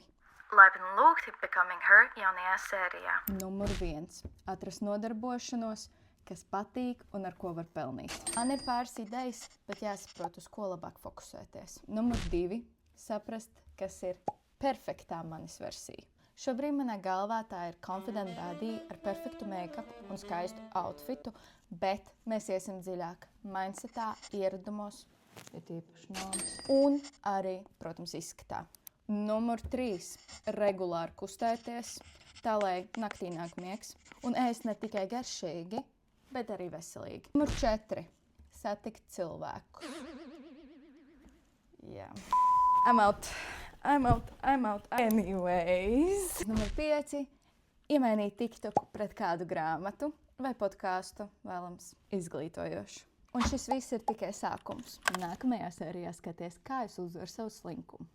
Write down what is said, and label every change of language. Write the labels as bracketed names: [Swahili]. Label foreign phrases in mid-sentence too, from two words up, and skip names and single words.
[Latvian] Laipni lūgti Becoming Her jaunajā sērijā. Numur 1. Atrast nodarbošanos, kas patīk un ar ko var pelnīt. Man ir pāris idejas, bet jāsaprot, uz ko labāk fokusēties. Numur 2. Saprast, kas ir perfektā manis versija. Šobrīd manā galvā tā ir [English] confident body [Latvian] ar perfektu make-up un skaistu outfitu, bet mēs iesim dziļāk mindsetā, ieradumos, un arī, protams, izskatā. Numur 3. Regulāri kustēties, tā lai naktī nāk miegs, un ēst ne tikai garšīgi, bet arī veselīgi. Numur 4. Satikt cilvēku. Jā. [English] I'm out. Anyways. [Latvian] Numur 5. Iemainīt TikToku pret kādu grāmatu vai podkāstu, vēlams izglītojošu. Un šis viss ir tikai sākums. Nākamajā sērijā skaties, kā es uzvaru savu slinkumu.